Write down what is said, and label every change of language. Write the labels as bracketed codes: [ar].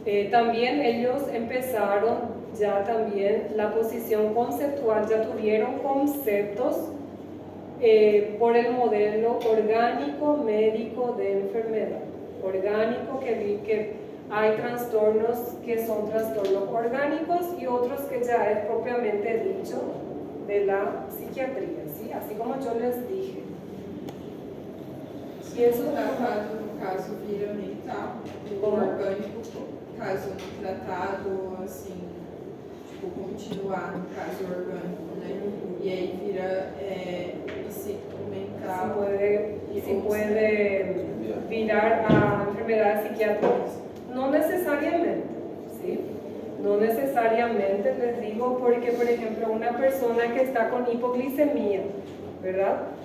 [es] También ellos empezaron ya también la posición conceptual, ya tuvieron conceptos por el modelo orgánico médico de enfermedad. Orgánico que hay trastornos que son trastornos orgánicos y otros que ya es propiamente dicho de la psiquiatría, ¿sí? Así como yo les dije. [pt] E isso tratado, no caso, vira mental, o Como? orgânico, caso não tratado, assim, tipo, continuar no caso orgânico, né? E aí vira psicomental. [es] Si puede virar a enfermedades psiquiátricas. No necesariamente, ¿sí? No necesariamente, les digo, porque, por ejemplo, una persona que está con hipoglicemia, ¿verdad?